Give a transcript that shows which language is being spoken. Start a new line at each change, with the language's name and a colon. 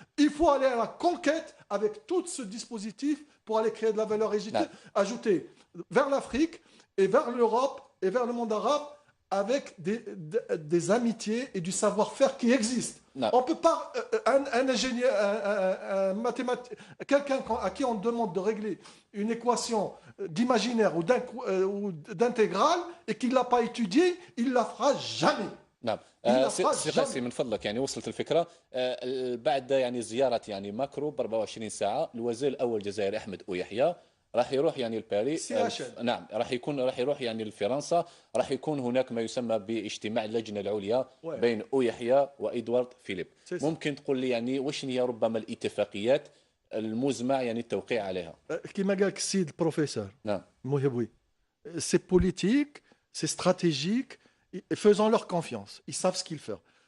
French: Il faut aller à la conquête avec tout ce dispositif pour aller créer de la valeur ajoutée vers l'Afrique et vers l'Europe et vers le monde arabe avec des amitiés et du savoir-faire qui existent. On ne peut pas, un ingénieur, un mathématicien, quelqu'un à qui on demande de régler une équation d'imaginaire ou d'intégrale et qu'il ne l'a pas étudiée, il ne la fera jamais.
Arabic: نعم سي قاسي من فضلك يعني وصلت الفكره. بعد يعني زياره يعني ماكرو ب 24 ساعه الوزير الاول الجزائري احمد اويحيى راح يروح يعني لباريس. CHL. نعم راح يروح يعني لفرنسا. راح يكون هناك ما يسمى باجتماع اللجنه العليا بين يحيى وادوارد فيليب. ممكن تقول لي يعني واش هي ربما الاتفاقيات المزمع يعني التوقيع عليها؟ كما قال السيد البروفيسور نعم
French: Mohiboui, c'est politique, c'est stratégique, faisons leur confiance, ils savent ce qu'ils font.